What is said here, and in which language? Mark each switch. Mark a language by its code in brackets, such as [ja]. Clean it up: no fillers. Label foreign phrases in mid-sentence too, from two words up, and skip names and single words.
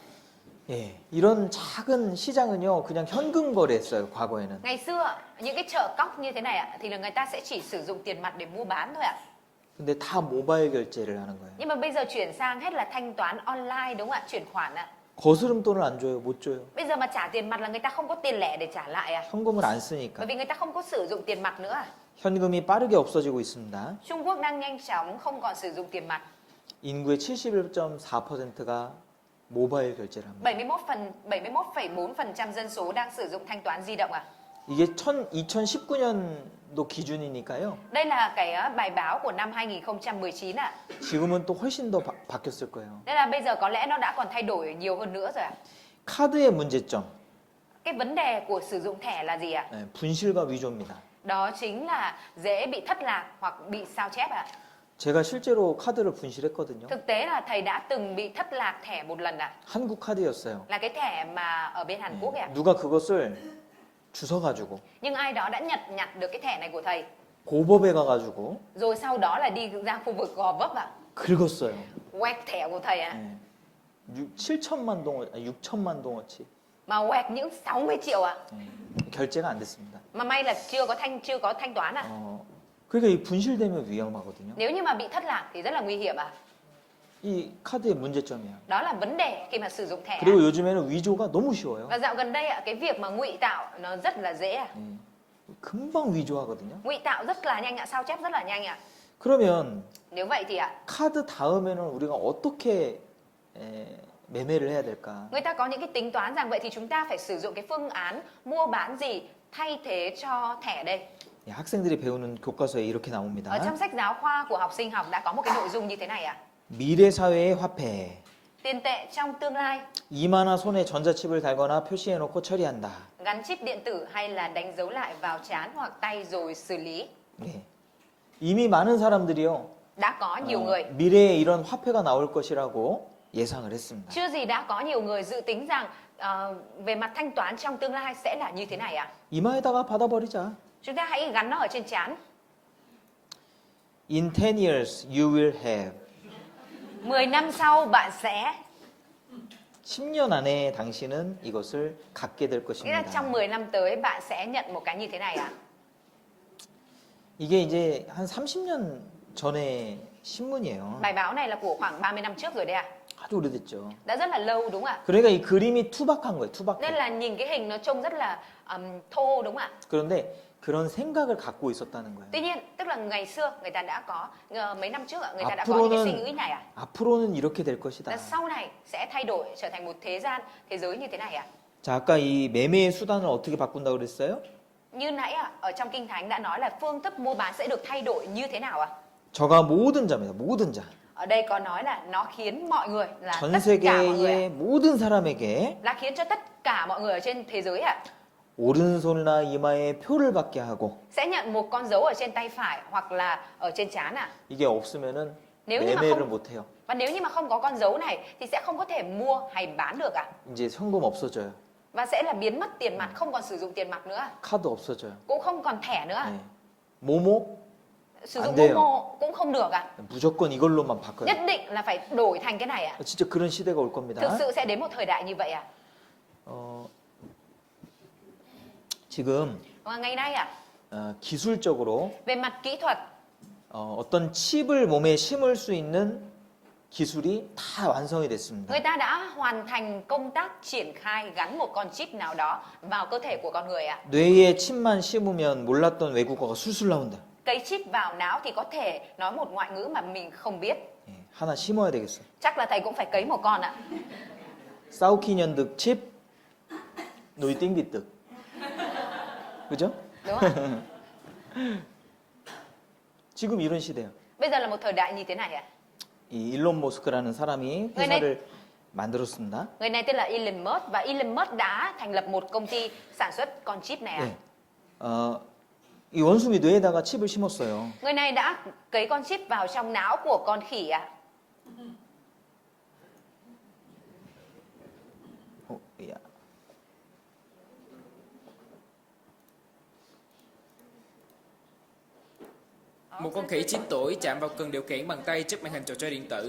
[ko] 예, 이런 작은 시장은요, 그냥 현금 거래했어요, 과거에는. [vi] Ngày xưa những cái chợ cóc như thế này ạ thì là người ta sẽ chỉ sử dụng tiền mặt để mua bán thôi ạ. [ko] 근데 다 모바일 결제를 하는 거예요. [vi] Nhưng mà bây giờ chuyển sang hết là thanh toán online, đúng không ạ? Chuyển khoản ạ. [ko] 거스름돈을 안 줘요, 못 줘요. [vi] Bây giờ mà trả tiền mặt là người ta không có tiền lẻ để trả lại à. [ko] 현금을 안 쓰니까. [vi] Bởi vì người ta không có sử dụng tiền mặt nữa à. [ko] 현금이 빠르게 없어지고 있습니다. [vi] Trung Quốc đang nhanh chóng không còn sử dụng tiền mặt. [ko] 인구의 71.4%가 모바일 결제를 합니다. [vi] 71,4% dân số đang sử dụng thanh toán di động à? [ko] 이게 2019년도 기준이니까요. [vi] Đây là cái bài báo của năm 2019 ạ. [ko] 지금은 또 훨씬 더 바뀌었을 거예요. [vi] Nên là bây giờ có lẽ nó đã còn thay đổi nhiều hơn nữa rồi ạ. [ko] 카드의 문제점, [vi] Cái vấn đề của sử dụng thẻ là gì ạ? [ko] 네, 분실과 위조입니다. [vi] Đó chính là dễ bị thất lạc hoặc bị sao chép ạ. [ko] 제가 실제로 카드를 분실했거든요. [vi] Thực tế là thầy đã từng bị thất lạc thẻ một lần ạ. [ko] 한국 카드였어요. [vi] Là cái thẻ mà ở bên Hàn Quốc ạ. [ko] 누가 그것을 주워가지고 [vi] Nhưng ai đó đã nhặt được cái thẻ này của thầy. [ko] 고법에 가가지고 [vi] Rồi sau đó là đi ra khu vực Gò Vấp ạ. [ko] 긁었어요. [vi] Quẹt thẻ của thầy ạ. [ko] 네. 7천만 동어, 6천만 동어치. [vi] Mà quẹt những 60 triệu ạ. [ko] 결제가 안 됐습니다. [vi] Mà may là chưa có thanh toán ạ. [ko] 그러니까 이 분실되면 위험하거든요. [vi] Nếu như mà bị thất lạc thì rất là nguy hiểm ạ. [ko] 이 카드의 문제점이에요. [vi] Đó là vấn đề khi mà sử dụng thẻ. [ko] 그리고 요즘에는 위조가 너무 쉬워요. [vi] Và dạo gần đây ạ, cái việc mà ngụy tạo nó rất là dễ ạ. [ko] 금방 위조하거든요. [vi] Ngụy tạo rất là nhanh ạ, sao chép rất là nhanh ạ. [ko] 그러면 [vi] Nếu vậy thì ạ, [ko] 카드 다음에는 우리가 어떻게 매매를 해야 될까? [vi] người ta có những cái tính toán rằng vậy thì chúng ta phải sử dụng cái phương án mua bán gì thay thế cho thẻ đây. [ko] 학생들이 배우는 교과서에 이렇게 나옵니다. [vi] Ở trong sách giáo khoa của học sinh học đã có một cái nội dung như thế này ạ. [ko] 미래 사회의 화폐. [vi] Tiền tệ trong tương lai, [ko] 이마나 손에 전자칩을 달거나 표시해 놓고 처리한다. [vi] gắn chip điện tử hay là đánh dấu lại vào trán hoặc tay rồi xử lý. [ko] 네. 이미 많은 사람들이요. [vi] Đã có nhiều người, [ko] 미래에 이런 화폐가 나올 것이라고 예상을 했습니다. [vi] chưa gì đã có nhiều người dự tính rằng về mặt thanh toán trong tương lai sẽ là như thế này ạ. [ko] 이마에다가 받아버리자. [vi] Chúng ta hãy gắn nó ở trên trán. [en] In 10 years you will have. [vi] 10 năm sau bạn sẽ, [ko] 10년 안에 당신은 이것을 갖게 될 [vi] nghĩa là [ko] 것입니다. [vi] trong 10 năm tới bạn sẽ nhận một cái như thế này ạ. [ko] 이게 이제 한 30년 전에 신문이에요. [vi] Bài báo này là của khoảng 30 năm trước rồi đấy ạ. [ko] 아주 오래됐죠. [vi] Đã rất là lâu đúng không ạ? [ko] 그러니까 이 그림이 투박한 거예요. 투박해. [vi] Nên là nhìn cái hình nó trông rất là thô đúng không ạ? [ko] 그런데 그런 생각을 갖고 있었다는 거예요. [vi] Tuy nhiên, tức là ngày xưa người ta đã có, mấy năm trước người ta đã có những cái suy nghĩ này ạ. [ko] 앞으로는 이렇게 될 것이다. [vi] Là sau này sẽ thay đổi trở thành một thế giới như thế này ạ. [ko] 자, 아까 이 매매의 수단을 어떻게 바꾼다고 그랬어요? [vi] Như nãy ạ, ở trong Kinh Thánh đã nói là phương thức mua bán sẽ được thay đổi như thế nào ạ? [ko] 저가 모든 자입니다. 모든 자. [vi] Ở đây có nói là nó khiến mọi người, là [ko] 전 [vi] tất cả mọi người, [ko] 세계의 모든 사람에게 [vi] là khiến cho tất cả mọi người ở trên thế giới ạ, [ko] 오른손이나 이마에 표를 받게 하고 [vi] sẽ nhận một con dấu ở trên tay phải hoặc là ở trên trán ạ. [ko] 이게 없으면은 [vi] Nếu như mà [ko] 매매를 [vi] không, [ko] 못 해요. [vi] và nếu như mà không có con dấu này thì sẽ không có thể mua hay bán được ạ. [ko] 이제 현금 없어져요. [vi] Và sẽ là biến mất tiền mặt, không còn sử dụng tiền mặt nữa, [ko] 카드 없어져요. [vi] cũng không còn thẻ nữa. [ko] 네. 모모 [vi] Sử [ko] 안 [vi] dụng [ko] 돼요. [vi] Momo cũng không được ạ. [ko] 무조건 이걸로만 바꿔요. [vi] Nhất định là phải đổi thành cái này ạ. [ko] 진짜 그런 시대가 올 [vi] Thực [ko] 겁니다. [vi] sự sẽ đến một thời đại như vậy ạ. [ko] 지금 [vi] Và ngày nay ạ, [ko] 기술적으로 [vi] về mặt kỹ thuật, [ko] 어떤 칩을 몸에 심을 수 있는 기술이 다 완성이 됐습니다. [vi] người ta đã hoàn thành công tác triển khai gắn một con chip nào đó vào cơ thể của con người ạ. [ko] 뇌에 칩만 심으면 몰랐던 외국어가 술술 나온다. [vi] Cấy chip vào não thì có thể nói một ngoại ngữ mà mình không biết. [ko] 예, 하나 심어야 되겠어. [vi] Chắc là thầy cũng phải cấy một con ạ. 싸우키년득 칩, 노이띵비득. [ko] 그죠? [vi] Đúng không? [ko] 지금 이런 시대예요. [vi] Bây giờ là một thời đại như thế này ạ. [ko] 이 일론 머스크라는 사람이 회사를 만들었습니다. [vi] Người này tên là Elon Musk và Elon Musk đã thành lập một công ty sản xuất con chip này ạ. [ko] 네. 이 원숭이 뇌에다가 칩을 심었어요. [vi] Người này đã cấy con chip vào trong não của con khỉ ạ. [ko] 야. [vi] Một con khỉ 9 tuổi chạm vào cần điều khiển bằng tay trước màn hình trò chơi điện tử.